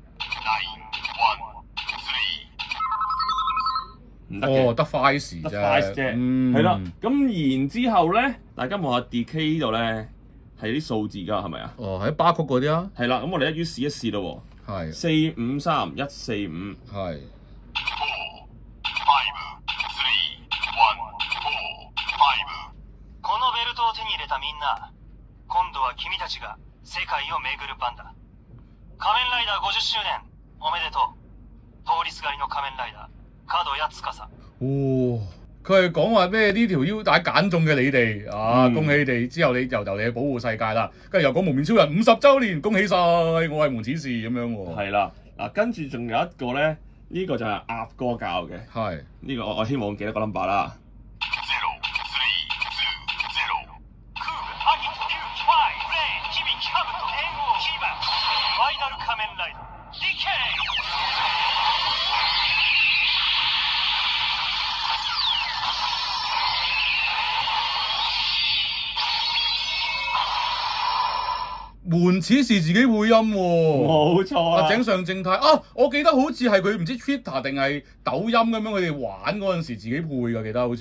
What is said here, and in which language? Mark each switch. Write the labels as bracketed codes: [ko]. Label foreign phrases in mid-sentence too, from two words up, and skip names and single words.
[yue] 唔得嘅，哦，得 Five 啫，得 Five 啫，係啦。咁然之後咧，大家望下 DK 呢度咧係啲數字㗎，係咪啊？哦，喺巴曲嗰啲啊。係啦，咁我哋一於試一試咯喎。係。453-145。係。 [ja] このベルトを手に入れたみんな、今度は君たちが世界を巡る番だ。仮面ライダー50周年おめでとう。通りすがりの仮面ライダー角谷司。 [yue] 哦，佢係講話咩？呢條腰帶揀中嘅你哋啊，恭喜你哋！之後你由你去保護世界啦，跟住又講無面超人50週年，恭喜晒！我係門此士咁樣喎。係啦，嗱，跟住仲有一個咧，呢個就係鴨哥教嘅。係呢個我希望記得個 number 啦。 [ja] 仮面ライダー DK。 [yue] 門此士自己配音喎。冇錯啊。井上正太啊，我記得好似係佢唔知 Twitter 定係抖音咁樣，佢哋玩嗰陣時自己配㗎，記得好似。